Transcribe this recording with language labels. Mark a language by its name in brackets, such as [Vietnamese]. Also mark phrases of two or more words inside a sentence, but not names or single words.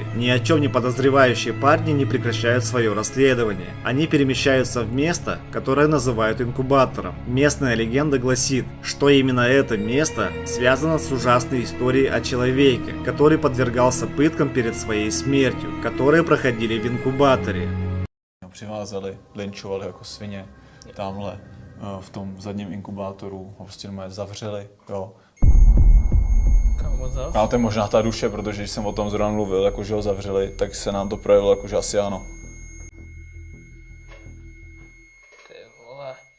[Russian] Ни о чем не подозревающие парни не прекращают свое расследование. Они перемещаются в место, которое называют инкубатором. Местная легенда гласит, что именно это место связано с ужасной историей о человеке, который подвергался пыткам перед своей смертью, которые проходили в инкубаторе. [Czech] Přivázali, linčovali jako svině, tamhle v tom zadním inkubátoru, ho prostě normálně zavřeli, jo. A to je možná ta duše, protože když jsem o tom zrovna mluvil, jako že ho zavřeli, tak se nám to projevilo, jako že asi ano. Ty vole.